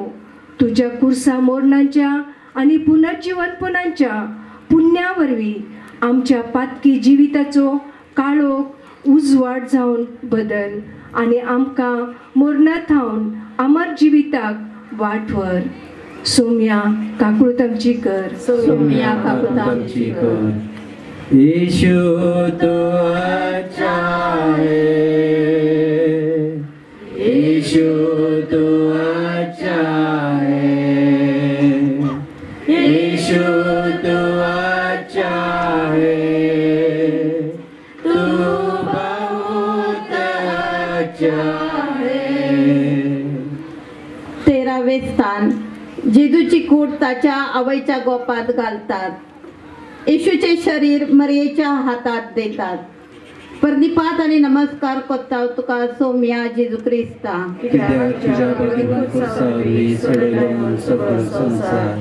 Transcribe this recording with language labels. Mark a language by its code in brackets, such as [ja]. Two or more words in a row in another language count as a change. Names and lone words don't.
[kok] तुज्या कुर्सा मोरणांच्या आनी पुनर्जीवनपणांच्या पुण्या वरवीं आमच्या पातकी जिविताचो काळोख उजवाड जावन बदल आनी आमकां मोरणां थावन अमर जिविताक वाट व्हर. सोम्या काकुळत आमची कर. सोम्या काकुळत आमची कर. [hi] यीशु तू अच्छा है, यीशु तू अच्छा है, यीशु तू अच्छा है, तू बहुत अच्छा है. [kok] 13वे स्थान, जेजूची कूड ताच्या आवयच्या गोपात घालतात. [mr] येशूचे शरीर मरियेच्या हातात देतात. [kok] परनिपात आणि नमस्कार कोत्ता तुका सोम्या जेजू क्रिस्ता. कित्याक तुझ्या प्रतिमा कुर्सावरवी सडलो म्हूण सगळो संसार.